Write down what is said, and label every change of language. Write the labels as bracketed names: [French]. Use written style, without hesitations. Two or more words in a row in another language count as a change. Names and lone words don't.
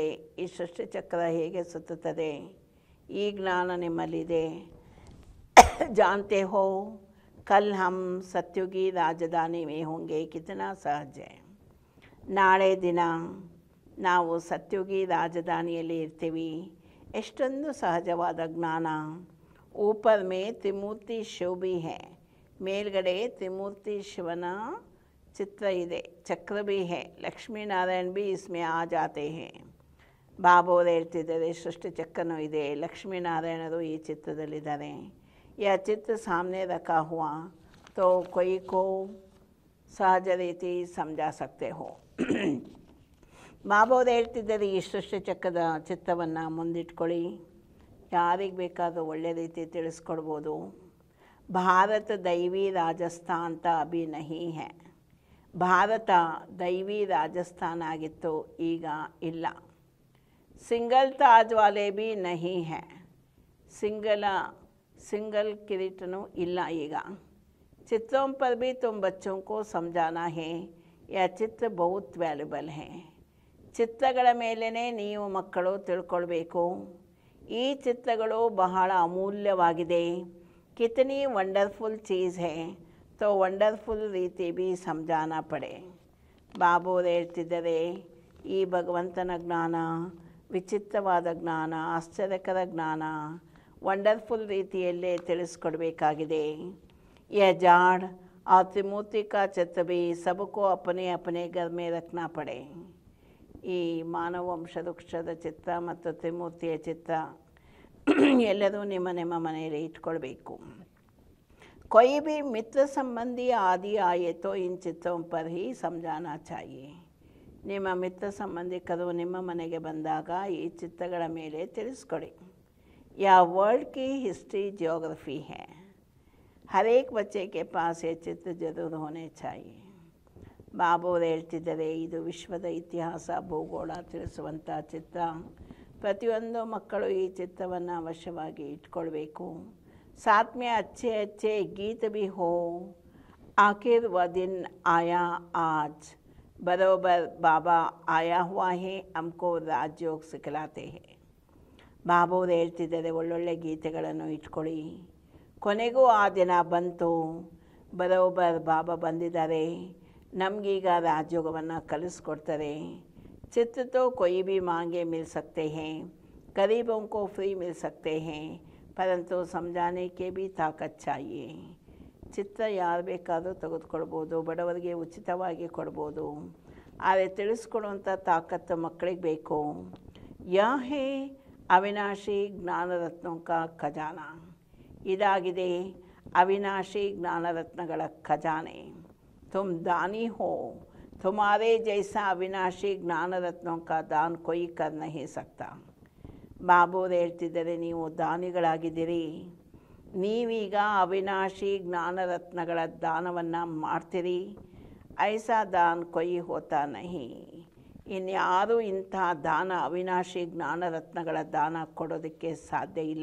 [Kannada] ಈ ಸೃಷ್ಟಿ ಚಕ್ರ ಹೇಗೆ ಸುತ್ತುತ್ತದೆ ಈ ಜ್ಞಾನ ನಿಮ್ಮಲ್ಲಿದೆ. [Hindi] जानते हो कल हम सत्युगी राजधानी में होंगे, कितना सहज है. [Kannada] ನಾಳೆ ದಿನ ನಾವು ಸತ್ಯುಗಿ ರಾಜಧಾನಿಯಲ್ಲಿ ಇರ್ತೀವಿ, ಎಷ್ಟೊಂದು ಸಹಜವಾದ ಜ್ಞಾನ. [Hindi] ऊपर में त्रिमूर्ति शिव भी है, [Kannada] ಮೇಲ್ಗಡೆ ತ್ರಿಮೂರ್ತಿ ಶಿವನ ಚಿತ್ರ ಇದೆ, [Hindi] चक्र भी है, ಲಕ್ಷ್ಮೀ ನಾರಾಯಣ भी इसमें आ जाते हैं. [Kannada] ಬಾಬೋರು ಹೇಳ್ತಿದ್ದಾರೆ, ಸೃಷ್ಟಿ ಚಕ್ರನೂ ಇದೆ, ಲಕ್ಷ್ಮೀನಾರಾಯಣರು ಈ ಚಿತ್ರದಲ್ಲಿದ್ದಾರೆ. [Hindi] यह चित्र सामने रखा हुआ तो कोई को सहज ರೀತಿ समझा सकते हो. [Kannada] ಬಾಬೋರು ಹೇಳ್ತಿದ್ದಾರೆ, ಈ ಸೃಷ್ಟಿ ಚಕ್ರದ ಚಿತ್ರವನ್ನು ಮುಂದಿಟ್ಕೊಳ್ಳಿ, ಯಾರಿಗೆ ಬೇಕಾದರೂ ಒಳ್ಳೆ ರೀತಿ ತಿಳಿಸ್ಕೊಡ್ಬೋದು. [Hindi] भारत दैवी राजस्थान था अभी नहीं है. [Kannada] ಭಾರತ ದೈವಿ ರಾಜಸ್ಥಾನ ಆಗಿತ್ತು, ಈಗ ಇಲ್ಲ. [Hindi] सिंगल ताज वाले भी नहीं है, [Kannada] ಸಿಂಗಲ್ ಕಿರೀಟನೂ ಇಲ್ಲ ಈಗ. [Hindi] चित्रों पर भी तुम बच्चों को समझाना है, यह चित्र बहुत ವ್ಯಾಲ್ಯುಬಲ್ है. [Kannada] ಚಿತ್ರಗಳ ಮೇಲೇ ನೀವು ಮಕ್ಕಳು ತಿಳ್ಕೊಳ್ಬೇಕು, ಈ ಚಿತ್ರಗಳು ಬಹಳ ಅಮೂಲ್ಯವಾಗಿದೆ. [Hindi] कितनी वंडरफुल चीज़ है, तो वंडरफुल ರೀತಿ भी समझाना पड़े. [Kannada] ಬಾಬೋರು ಹೇಳ್ತಿದ್ದಾರೆ, ಈ ಭಗವಂತನ ಜ್ಞಾನ ವಿಚಿತ್ರವಾದ ಜ್ಞಾನ, ಆಶ್ಚರ್ಯಕರ ಜ್ಞಾನ ವಂಡರ್ಫುಲ್ ರೀತಿಯಲ್ಲೇ ತಿಳಿಸ್ಕೊಡ್ಬೇಕಾಗಿದೆ. [Hindi] यह जाड़ और त्रिमूर्ति का चित्र भी सबको अपने अपने घर में रखना पड़े. [Kannada] ಈ ಮಾನವ ವಂಶವೃಕ್ಷದ ಚಿತ್ರ ಮತ್ತು ತ್ರಿಮೂರ್ತಿಯ ಚಿತ್ರ ಎಲ್ಲರೂ ನಿಮ್ಮ ನಿಮ್ಮ ಮನೆಯಲ್ಲಿ ಇಟ್ಕೊಳ್ಬೇಕು. [Hindi] कोई भी मित्र संबंधी आदि आए तो इन चित्रों पर ही समझाना चाहिए. [Kannada] ನಿಮ್ಮ ಮಿತ್ರ ಸಂಬಂಧಿಕರು ನಿಮ್ಮ ಮನೆಗೆ ಬಂದಾಗ ಈ ಚಿತ್ರಗಳ ಮೇಲೆ ತಿಳಿಸ್ಕೊಡಿ. [Hindi] यह वर्ल्ड की [English] history geography [Hindi] है, हर एक बच्चे के पास ये चित्र जरूर होने चाहिए. [Kannada] ಬಾಬೋರು ಹೇಳ್ತಿದ್ದಾರೆ, ಇದು ವಿಶ್ವದ ಇತಿಹಾಸ ಭೂಗೋಳ ತಿಳಿಸುವಂಥ ಚಿತ್ರ ಪ್ರತಿಯೊಂದು ಮಕ್ಕಳು ಈ ಚಿತ್ರವನ್ನು ಅವಶ್ಯವಾಗಿ ಇಟ್ಕೊಳ್ಬೇಕು. [Hindi] साथ में अच्छे अच्छे गीत भी हो. आखिर वह दिन आया आज, बरोबर बाबा आया हुआ है, हमको राजयोग सिखलाते हैं. [Kannada] ಬಾಬೋರು ಹೇಳ್ತಿದ್ದಾರೆ, ಒಳ್ಳೊಳ್ಳೆ ಗೀತೆಗಳನ್ನು ಇಟ್ಕೊಳ್ಳಿ. ಕೊನೆಗೂ ಆ ದಿನ ಬಂತು, ಬರೋಬರ್ ಬಾಬಾ ಬಂದಿದ್ದಾರೆ, ನಮಗೀಗ ರಾಜಯೋಗವನ್ನು ಕಲಿಸ್ಕೊಡ್ತಾರೆ. [Hindi] चित्र तो कोई भी मांगे मिल सकते हैं, गरीबों को फ्री मिल सकते हैं, परंतु समझाने के भी ताकत चाहिए. [Kannada] ಚಿತ್ರ ಯಾರು ಬೇಕಾದರೂ ತೆಗೆದುಕೊಳ್ಬೋದು, ಬಡವರಿಗೆ ಉಚಿತವಾಗಿ ಕೊಡ್ಬೋದು, ಆದರೆ ತಿಳಿಸ್ಕೊಡುವಂಥ ತಾಕತ್ತು ಮಕ್ಕಳಿಗೆ ಬೇಕು. [Hindi] यह है अविनाशी ज्ञानरत्नों का खजाना. [Kannada] ಇದಾಗಿದೆ ಅವಿನಾಶಿ ಜ್ಞಾನರತ್ನಗಳ ಖಜಾನೆ. [Hindi] तुम दानी हो, तुम्हारे जैसा अविनाशी ज्ञान रत्नों का दान कोई कर नहीं सकता. [Kannada] ಬಾಬೋರು ಹೇಳ್ತಿದ್ದಾರೆ, ನೀವು ದಾನಿಗಳಾಗಿದ್ದೀರಿ, ನೀವೀಗ ಅವಿನಾಶಿ ಜ್ಞಾನರತ್ನಗಳ ದಾನವನ್ನು ಮಾಡ್ತೀರಿ. [Hindi] ऐसा दान कोई होता नहीं. [Kannada] ಇನ್ಯಾರೂ ಇಂಥ ದಾನ, ಅವಿನಾಶಿ ಜ್ಞಾನರತ್ನಗಳ ದಾನ ಕೊಡೋದಕ್ಕೆ ಸಾಧ್ಯ ಇಲ್ಲ.